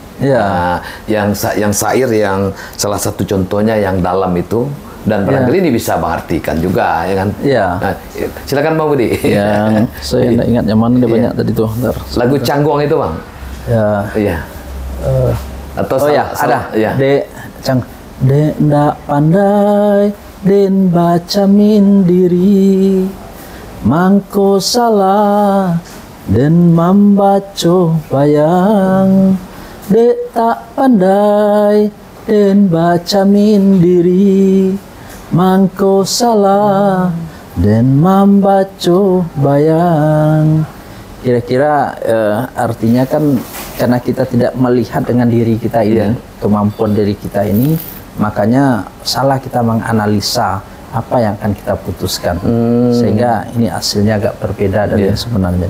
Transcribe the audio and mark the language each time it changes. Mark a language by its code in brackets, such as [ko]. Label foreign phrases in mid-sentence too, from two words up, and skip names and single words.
[id] Yang syair yang salah satu contohnya yang dalam itu, dan barangkali ini bisa Bang artikan juga, ya kan? Nah, silakan Bang Budi. Yang saya nggak ingat yang mana, dia banyak tadi tuh. Lagu Cangguang itu Bang. Atau ada. [min] Dek ndak pandai den baca mindiri, mangko salah den membaca bayang. Dek tak pandai den baca mindiri, mangko salah den membaca bayang. [id] Kira-kira artinya kan karena kita tidak melihat dengan diri kita ini, kemampuan diri kita ini, makanya salah kita menganalisa apa yang akan kita putuskan, sehingga ini hasilnya agak berbeda dari yang sebenarnya.